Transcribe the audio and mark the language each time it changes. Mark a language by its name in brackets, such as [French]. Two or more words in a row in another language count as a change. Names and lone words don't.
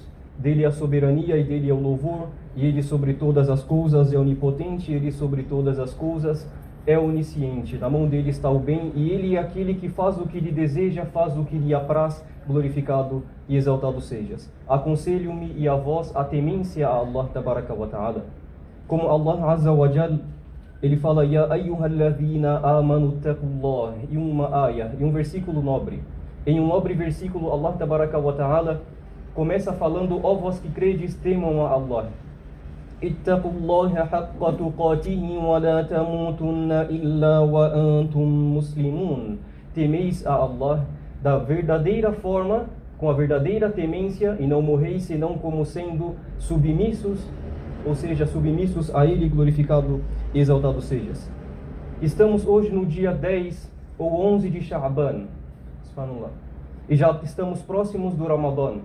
[Portuguese] Dele é a soberania e dele é o louvor, e Ele sobre todas as coisas é onipotente, Ele sobre todas as coisas é onisciente. Na mão dele está o bem, e Ele é aquele que faz o que lhe deseja, faz o que lhe apraz, glorificado e exaltado sejas. Aconselho-me e a vós a temência a Allah [Arabic] تبارك وتعالى. [Portuguese] Como Allah [Arabic] عز وجل, [Portuguese] Ele fala, [Arabic] يا أيها الذين آمنوا اتقوا الله, [Portuguese] em uma ayah, em um versículo nobre. Em um nobre versículo, Allah [Arabic] تبارك وتعالى [Portuguese] começa falando, ó vós que credes, temam a Allah. [Arabic] اتقوا الله حق تقاته ولا تموتن إلا وأنتم مسلمون. [Portuguese] Temeis a Allah da verdadeira forma, com a verdadeira temência, e não morreis senão como sendo submissos, ou seja, submissos a Ele, glorificado e exaltado sejas. Estamos hoje no dia 10 ou 11 de Sha'ban, e já estamos próximos do Ramadã.